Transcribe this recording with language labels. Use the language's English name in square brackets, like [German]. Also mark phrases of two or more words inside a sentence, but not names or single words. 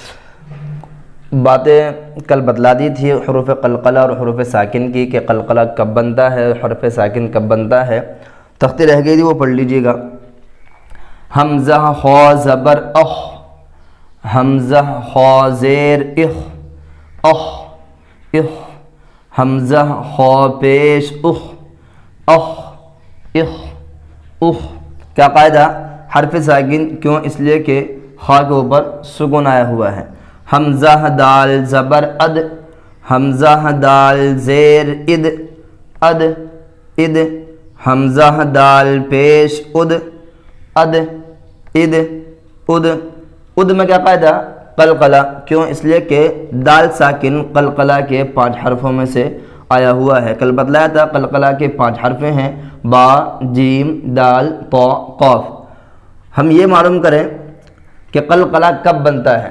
[Urdu] باتیں کل بتلا دی تھی حروف قلقلہ اور حروف ساکن کی کہ قلقلہ کب بنتا ہے، حرف ساکن کب بنتا ہے۔ تختی رہ گئی تھی، وہ پڑھ لیجیے گا۔ حمزہ خا زبر اخ، حمزہ خا زیر اخ، اخ اخ، حمزہ خا پیش اخ، اخ اخ اخ۔ کیا قاعدہ؟ حرف ساکن کیوں؟ اس لیے کہ خا کے اوپر سکون آیا ہوا ہے۔ حمزہ دال زبر اد، حمزہ دال زیر اد، اد اد، حمزہ دال پیش اد، اد اد اد۔ اد میں کیا قاعدہ؟ قلقلہ کیوں؟ اس لیے کہ دال ساکن قلقلہ کے 5 حرفوں میں سے آیا ہوا ہے۔ کل بتلایا تھا قلقلہ کے 5 حرف ہیں، با، جیم، دال، طا، قاف۔ ہم یہ معلوم کریں کہ قلقلہ کب بنتا ہے۔